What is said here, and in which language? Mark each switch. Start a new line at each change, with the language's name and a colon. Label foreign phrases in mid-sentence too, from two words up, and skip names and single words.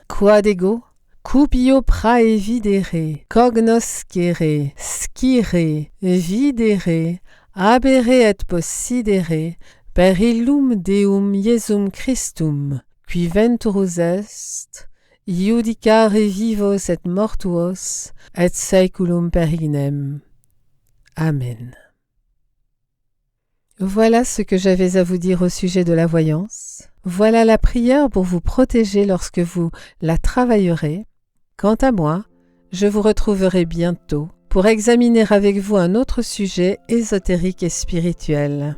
Latin: Quod ego, cupio prae videre, cognoscere, scire, videre, abere et possidere, per illum Deum Iesum Christum, qui venturus est, iudicare vivos et mortuos, et saeculum perignem. Amen.
French: Voilà ce que j'avais à vous dire au sujet de la voyance. Voilà la prière pour vous protéger lorsque vous la travaillerez. Quant à moi, je vous retrouverai bientôt pour examiner avec vous un autre sujet ésotérique et spirituel.